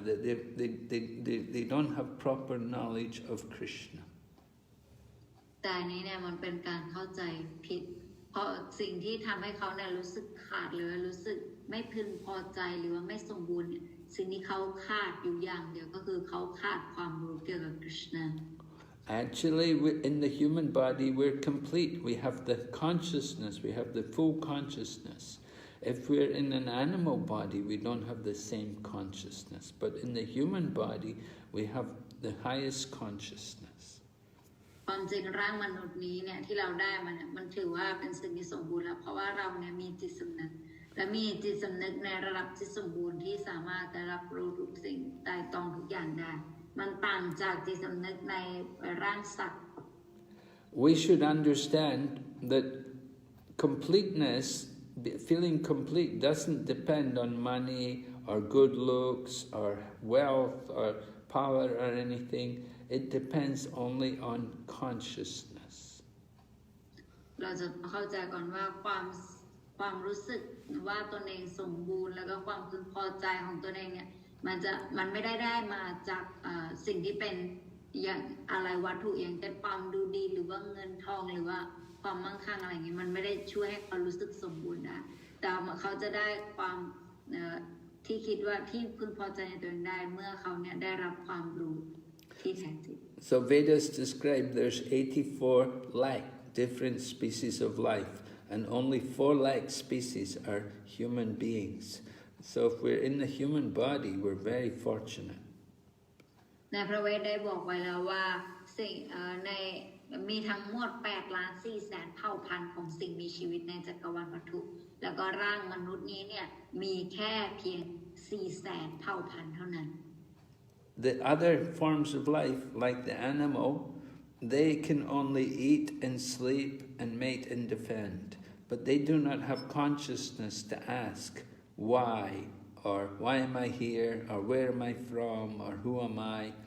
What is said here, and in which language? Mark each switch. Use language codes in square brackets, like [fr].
[en] That they don't have proper knowledge of Krishna. [th] แต่นี้เนี่ยมันเป็นการเข้าใจผิดเพราะสิ่งที่ทำให้เขาเนี่ยรู้สึกขาดหรือรู้สึกไม่พึงพอใจหรือว่าไม่สมบูรณ์เนี่ยสิ่งที่เขาขาดอยู่อย่างเดียวก็คือเขาขาดความรู้เกี่ยวกับคริสต์ [en] Actually, in the human body, we're complete. We have the consciousness, we have the full consciousness. If we're in an animal body, we don't have the same consciousness. But in the human body, we have the highest consciousness. [th] ความจริงร่างมนุษย์นี้เนี่ยที่เราได้มันถือว่าเป็นสิ่งที่สมบูรณ์แล้วเพราะว่าเราเนี่ยมีจิตสำนึกและมีจิตสำนึกในระดับที่สมบูรณ์ที่สามารถได้รับรู้ทุกสิ่งไต่ตรองทุกอย่างได้มันต่างจากจิตสำนึกในร่างสัตว์ [en] We should understand that completeness, feeling complete, doesn't depend on money or good looks or wealth or power or anything. It depends only on consciousness. [th] เราจะเข้าใจก่อนว่าความรู้สึกว่าตนเองสมบูรณ์แล้วก็ความพึงพอใจของตนเองเนี่ยมันไม่ได้มาจากสิ่งที่เป็นอย่างอะไรวัตถุอย่างเช่นความดูดีหรือว่าเงินทองหรือว่าความมั่งคั่งอะไรอย่างเงี้ยมันไม่ได้ช่วยให้เขารู้สึกสมบูรณ์ได้แต่เขาจะได้ความที่คิดว่าที่พึงพอใจในตัวเองได้เมื่อเขาเนี่ยได้รับความรู้ที่แท้จริง [en] So Vedas describe there's 84 lakh different species of life, and only 4 lakh species are human beings. So if we're in the human body, we're very fortunate. [th] ในพระเวทได้บอกไว้แล้วว่าสิ่งในมีทั้งหมด8,400,000เผ่าพันธุ์ของสิ่งมีชีวิตในจักรวาลวัตถุแล้วก็ร่างมนุษย์นี้เนี่ยมีแค่เพียง 400,000 เผ่าพันธุ์เท่านั้น [en] The other forms of life, like the animal, they can only eat and sleep and mate and defend, but they do not have consciousness to ask why, or why am I here, or where am I from, or who am I.